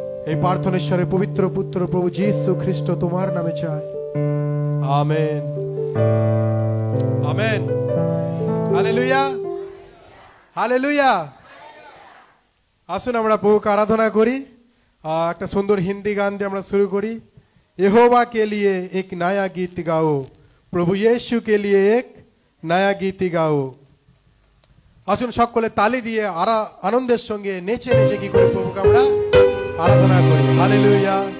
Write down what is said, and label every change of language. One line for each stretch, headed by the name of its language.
Bangla: এই প্রার্থনা ঈশ্বরের পবিত্র পুত্র প্রভু যীশু খ্রিস্ট তোমার নামে চাই, আমেন, আমেন। Hallelujah, hallelujah. আসুন আমরা প্রভুকে আরাধনা করি। একটা সুন্দর হিন্দি গান দিয়ে আমরা শুরু করি।
Hindi: यहोवा के लिए एक नया गीत गाओ, प्रभु यीशु के लिए एक नया गीत गाओ।
Bangla: আসুন সকলে তালি দিয়ে আনন্দের সঙ্গে নেচে নেচে কি করে প্রভুকে আমরা আরাধনা করি। হালেলুয়া।